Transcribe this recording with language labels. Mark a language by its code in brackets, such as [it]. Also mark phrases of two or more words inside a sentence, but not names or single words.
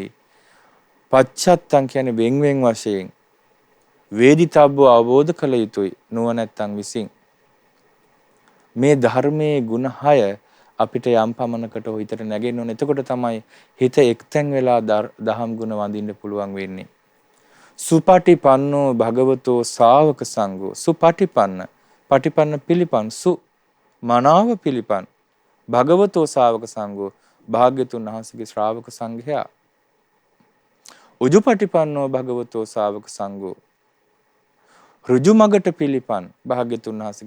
[si] පච්චත්තං කියන්නේ වෙන්වෙන් වශයෙන් වේදිතබ්බෝ අවබෝධ කළ යුතුයි නුවණැත්තන් විසින්. මේ ධර්මයේ ගුණ 6 අපිට යම් පමණකට හිතට නැගෙන්න ඕන. එතකොට තමයි හිත එක්තැන් වෙලා දහම් ගුණ වඳින්න පුළුවන් වෙන්නේ. [pi] සුපටිපන්නෝ භගවතෝ ශා วก සංඝෝ. සුපටිපන්න පටිපන්න පිළිපන්. [si] සු මනාව පිළිපන් [pi] භගවතෝ ශාවක සංඝෝ [si] භාග්‍යතුන් වහන්සේගේ ශ්‍රාවක සංඝයා [pi] උජුපටිපන්නෝ භගවතෝ ශාවක සංඝෝ [si] ඍජු මගට පිළිපන් භාග්‍යතුන් වහන්සේගේ